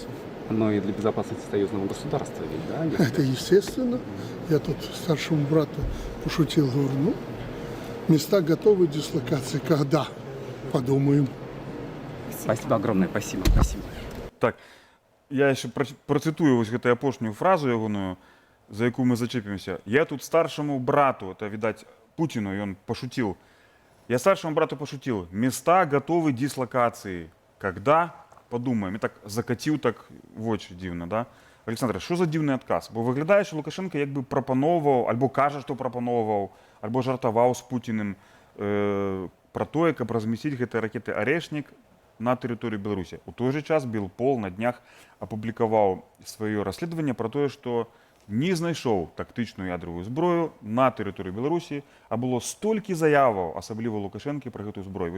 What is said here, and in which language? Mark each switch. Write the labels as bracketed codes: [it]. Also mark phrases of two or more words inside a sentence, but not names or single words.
[ru] Но и для безопасности союзного государства ведь, да? Это естественно. Я тут старшему брату пошутил, говорю, ну, места готовы дислокации. Когда? Подумаем. Спасибо огромное, спасибо, спасибо. [be] Так, я яшчэ працытую вось гэтую апошнюю фразу ягоную, за якую мы зачэпімся. [ru] Я тут старшему брату, это, видать, Путину, и он пошутил. Я старшему брату пошутил. Места готовы дислокации. Когда? Подумаем. [be] І так закаціў так вочы дзіўна, да? Александр, що за дзіўны адказ? Бо выглядае, що Лукашенко як бы прапановваў, альбо кажа, што прапановваў, альбо жартаваў з Пуціным пра тое, каб размясціць гэтыя ракеты «Арешнік» на тэрыторыі Беларусі. У той жа час Белпол на днях апублікаваў сваё расследаванне пра тое, што не знайшоў тактычную ядравую зброю на тэрыторыі Беларусі, а было столькі заяваў, асабліва Лукашэнкі, пра гэтую зброю.